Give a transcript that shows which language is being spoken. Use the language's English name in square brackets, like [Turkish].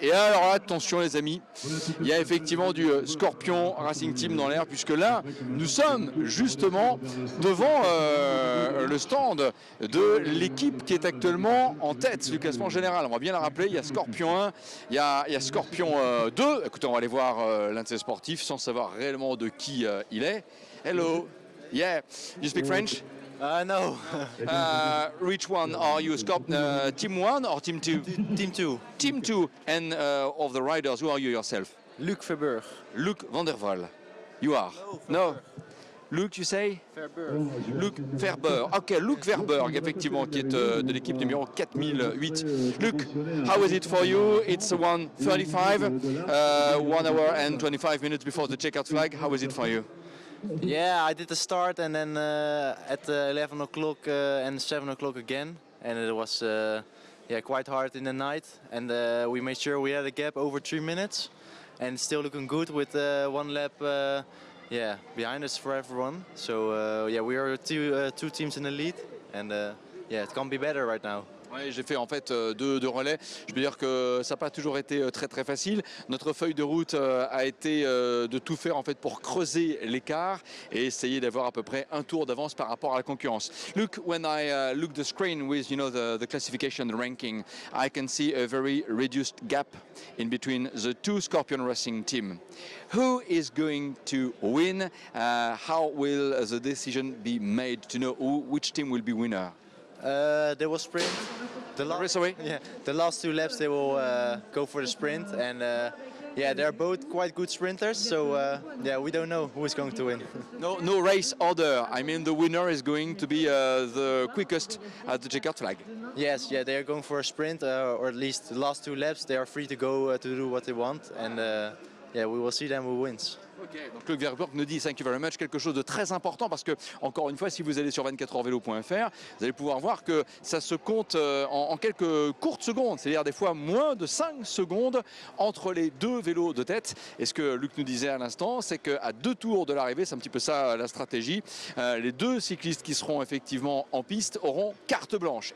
[French] Et alors, attention, les amis, il y a effectivement du Scorpion Racing Team dans l'air, puisque là, nous sommes justement devant le stand de l'équipe qui est actuellement en tête du classement général. On va bien la rappeler, il y a Scorpion 1, il y a Scorpion 2. Écoutez, on va aller voir l'un de ces sportifs sans savoir réellement de qui il est. [English] Hello, yeah, you speak French? No. Which one are you? Team 1 or Team 2? Team 2. Team 2. And of the riders, who are you yourself? Luc Verburg. Luc van der Waal. You are? No. Luc, you say? Verburg. Luc Verburg. [French] Ok, Luc Verburg, effectivement, qui est de l'équipe numéro 4008. [English] Luc, how is it for you? It's 1:35, 1 hour and 25 minutes before the checkout flag. How is it for you? Yeah, I did the start and then at 11 o'clock and 7 o'clock again. And it was quite hard in the night. And we made sure we had a gap over 3 minutes. And it's still looking good with 1 lap behind us for everyone. So we are two teams in the lead. And it can't be better right now. [French] Ouais, j'ai fait en fait deux relais. Je veux dire que ça n'a pas toujours été très facile. Notre feuille de route a été de tout faire en fait pour creuser l'écart et essayer d'avoir à peu près un tour d'avance par rapport à la concurrence. [English] Look, when I look the screen with the classification, the ranking, I can see a very reduced gap in between the two Scorpion Racing team. Who is going to win? How will the decision be made to know which team will be winner? They will sprint. The last 2 laps they will go for the sprint, and they're both quite good sprinters. So we don't know who is going to win. No race order. I mean, the winner is going to be the quickest at the checkout flag. Yes, they are going for a sprint, or at least the last 2 laps. They are free to go to do what they want, and we will see them who wins. [French] Ok, donc Luc Verburg nous dit [English] thank you very much, [French] quelque chose de très important parce que, encore une fois, si vous allez sur 24heurvélo.fr, vous allez pouvoir voir que ça se compte en quelques courtes secondes, c'est-à-dire des fois moins de 5 secondes entre les 2 vélos de tête. Et ce que Luc nous disait à l'instant, c'est qu'à 2 tours de l'arrivée, c'est un petit peu ça la stratégie, les 2 cyclistes qui seront effectivement en piste auront carte blanche.